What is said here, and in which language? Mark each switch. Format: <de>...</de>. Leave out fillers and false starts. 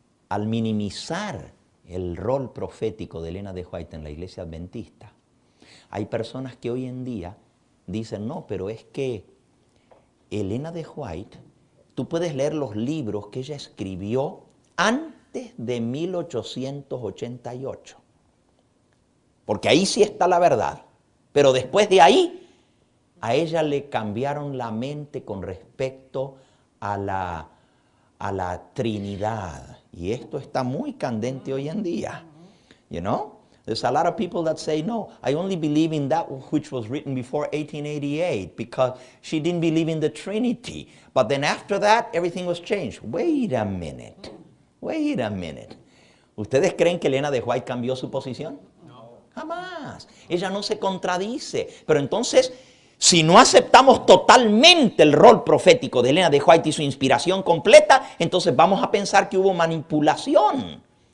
<es>Al minimizar el rol profético de Elena de White en la iglesia adventista, hay personas que hoy en día dicen, no, pero es que Elena de White, tú puedes leer los libros que ella escribió antes de 1888. Porque ahí sí está la verdad. Pero después de ahí, a ella le cambiaron la mente con respecto a la Trinidad. Y esto está muy candente hoy en día.</es> <en>You know? There's a lot of people that say, no, I only believe in that which was written before 1888 because she didn't believe in the Trinity. But then after that, everything was changed. Wait a minute. Wait a minute.</en> <es>¿Ustedes creen que Elena de White cambió su posición? No. Jamás. Ella no se contradice. Pero entonces, si no aceptamos totalmente el rol profético de Elena de White y su inspiración completa, entonces vamos a pensar que hubo manipulación.</es>